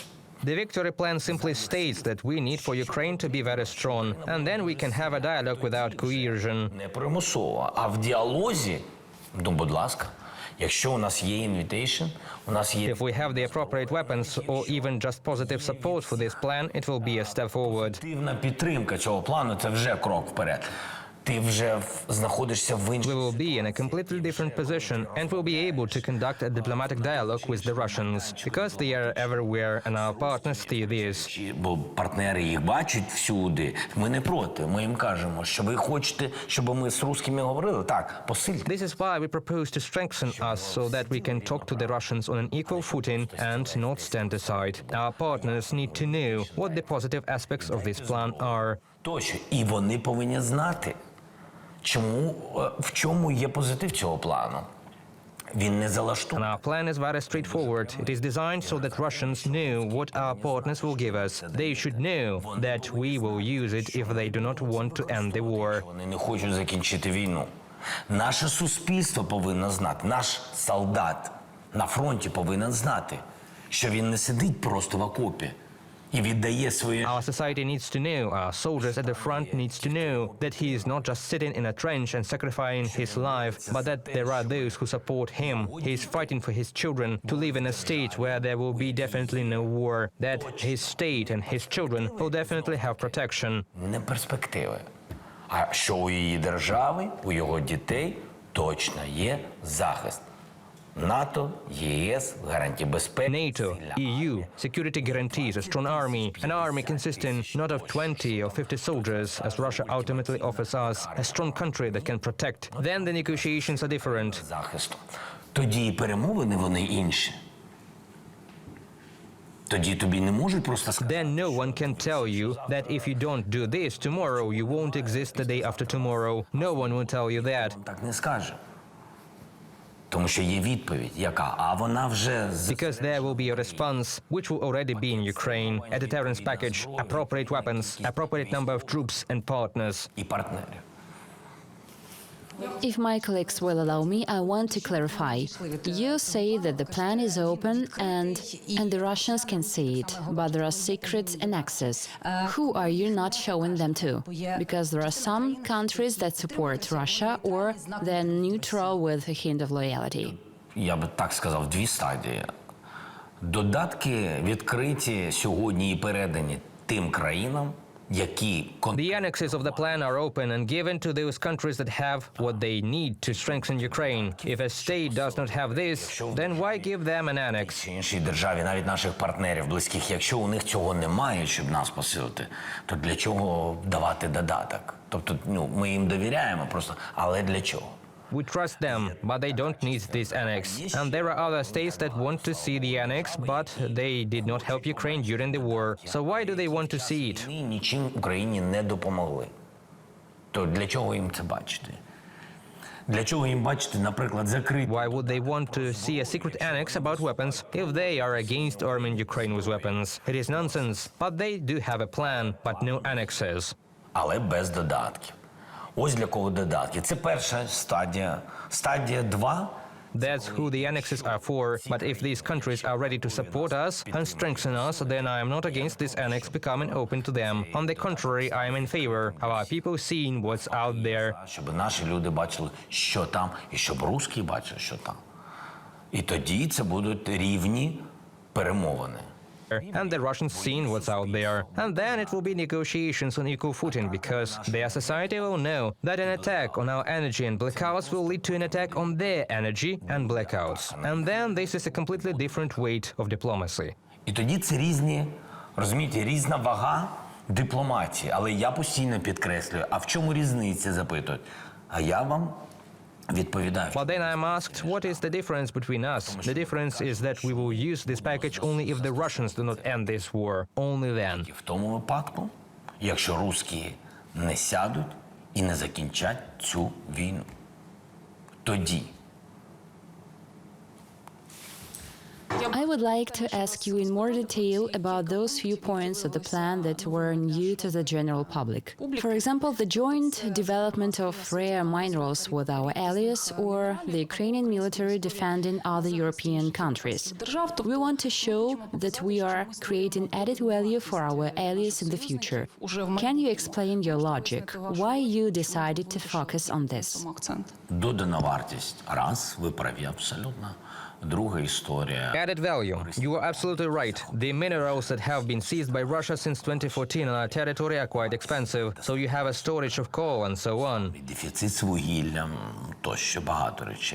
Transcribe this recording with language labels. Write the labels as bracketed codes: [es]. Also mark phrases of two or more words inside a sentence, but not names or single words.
[en] The victory plan simply states that we need for Ukraine to be very strong, and then we can have a dialogue without coercion. [uk] Не примусово, а в діалозі, ну, будь ласка, якщо у нас є invitation, у нас є... [en] If we have the appropriate weapons or even just positive support for this plan, it will be a step forward. [uk] Активна підтримка цього плану – це вже крок вперед. Ти вже знаходишся в іншій... [en] We will be in a completely different position and will be able to conduct a diplomatic dialogue with the Russians, because they are everywhere and our partners see this. [uk] Бо партнери їх бачать всюди. Ми не проти. Ми їм кажемо, що ви хочете, щоб ми з русскими говорили? Так, посильте. [en] This is why we propose to strengthen us so that we can talk to the Russians on an equal footing and not stand aside. Our partners need to know what the positive aspects of this plan are. [uk] Точно. І вони повинні знати, в чому є позитив цього плану. Він не [en] And [uk] залаштований. [en] our plan is very straightforward. It is designed so that Russians know what our partners will give us. They should know that we will use it if they do not want to end the war. [uk] Вони не хочуть закінчити війну. Наше суспільство повинно знати, наш солдат на фронті повинен знати, що він не сидить просто в окопі і віддає свої... [en] Our society needs to know, our soldiers at the front needs to know that he is not just sitting in a trench and sacrificing his life, but that there are those who support him. He is fighting for his children to live in a state where there will be definitely no war, that his state and his children will definitely have protection. [uk] Не перспективи. А що у її держави, у його дітей точно є захист. НАТО, ЄС, гарантії безпеки. [en] NATO, EU, security guarantees, a strong army, an army consisting not of 20 or 50 soldiers, as Russia ultimately offers us, a strong country that can protect. Then the negotiations are different. [uk] Захисту. Тоді і перемовини вони інші. Тоді тобі не можуть просто сказати. [en] Then no one can tell you that if you don't do this tomorrow, you won't exist the day after tomorrow. No one will tell you that. [uk] Так не скаже. Тому що є відповідь, яка, а вона вже... [en] Because there will be a response, which will already be in Ukraine, a deterrence package, appropriate weapons, appropriate number of troops and partners. [uk] І партнерів. [en] If my colleagues will allow me, I want to clarify. You say that the plan is open and the Russians can see it, but there are secret annexes. Who are you not showing them to? Because there are some countries that support Russia or they're neutral with a hint of loyalty. [uk] Я би так сказав, дві стадії. Додатки відкриті сьогодні і передані тим країнам, які... [en] The annexes of the plan are open and given to those countries that have what they need to strengthen Ukraine. If a state does not have this, then why give them an annex? [uk] Іншій державі, навіть наших партнерів близьких, якщо у них цього немає, щоб нас посилити, то для чого давати додаток? Тобто, ми їм довіряємо просто, але для чого? [en] We trust them, but they don't need this annex. And there are other states that want to see the annex, but they did not help Ukraine during the war. So why do they want to see it? [uk] Нічим Україні не допомогли. То для чого їм це бачити? Для чого їм бачити, наприклад, закрити? [en] Why would they want to see a secret annex about weapons if they are against arming Ukraine with weapons? It is nonsense. But they do have a plan, but no annexes. [uk] Але без додатків. Ось для кого додатки. Це перша стадія. Стадія 2. [en] That's who the annexes are for. But if these countries are ready to support us and strengthen us, then I am not against this annex becoming open to them. On the contrary, I am in favor of our people seeing what's out there. [uk] Щоб наші люди бачили, що там, і щоб русські бачили, що там. І тоді це будуть рівні перемовини. [en] And the Russians seeing what's out there. And then it will be negotiations on equal footing, because their society will know that an attack on our energy and blackouts will lead to an attack on their energy and blackouts. And then this is a completely different weight of diplomacy. [uk] І тоді це різні, розумієте, різна вага дипломатії. Але я постійно підкреслюю, а в чому різниця, запитують. А я вам відповідаю. [en] But then I'm asked, what is the difference between us? The difference is that we will use this package only if the Russians do not end this war. Only then. [uk] І в тому випадку, якщо русські не сядуть і не закінчать цю війну. Тоді. [en] I would like to ask you in more detail about those few points of the plan that were new to the general public. For example, the joint development of rare minerals with our allies or the Ukrainian military defending other European countries. We want to show that we are creating added value for our allies in the future. Can you explain your logic? Why you decided to focus on this? [uk] Додана вартість. Раз, ви праві абсолютно. Друга історія. [en] Added value. You are absolutely right. The minerals that have been seized by Russia since 2014 on our territory are quite expensive, so you have a storage of coal and so on. [uk] Дефіцит з вугіллям, тощо багато речей.